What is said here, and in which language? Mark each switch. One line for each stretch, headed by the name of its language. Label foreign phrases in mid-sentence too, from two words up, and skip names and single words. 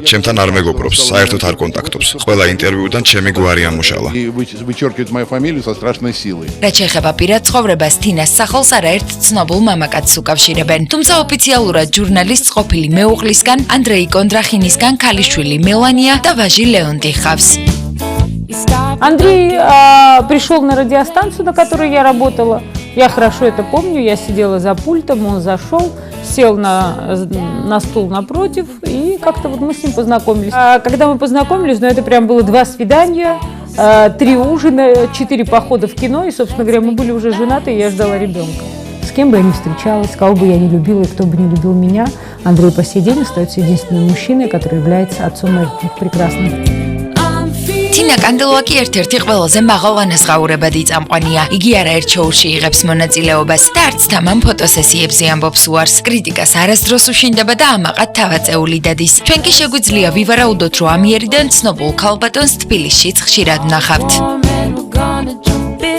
Georgian: ჩემთან არ მეგობრობს, საერთოდ არ კონტაქტობს. ყველა ინტერვიუდან ჩემი გვარი ამუშალა. რაც შეეხება პირად ცხოვრებას, თინას სახელს არაერთ ცნობილ მამაკაცს უკავშირებენ. თუმცა ოფიციალურად ჟურნალისტს ყოფილი მეუღლისგან, ანდრეი კონდრახინისგან ქალიშვილი მელანია და ვაჟი ლეონტი ჰყავს.
Russian: Андрей пришел на радиостанцию, на которой я работала. Я хорошо это помню. Я сидела за пультом, он зашел, сел на стул напротив, и как-то вот мы с ним познакомились. Когда мы познакомились, это прям было 2 свидания, 3 ужина, 4 похода в кино, и, собственно говоря, мы были уже женаты, и я ждала ребенка. С кем бы я ни встречалась, кого бы я не любила и кто бы не любил меня, Андрей по сей день остается единственным мужчиной, который является отцом моих прекрасных.
Georgian: თინა კანდელოა კი ერთ-ერთი ყველაზე მაღალანაზღაურებადი წამყვანია. იგი არაერთ შოუში იღებს მონაწილეობას და არც თამამ ფოტოსესიებზე ამბობს უარს. კრიტიკას არასდროს უშინდება და ამაყად თავაწეული დადის. ჩვენ კი შეგვიძლია ვივარაუდოთ, რომ ამიერიდან ცნობილ ქალბატონს თბილისშიც ხშირად ვნახავთ.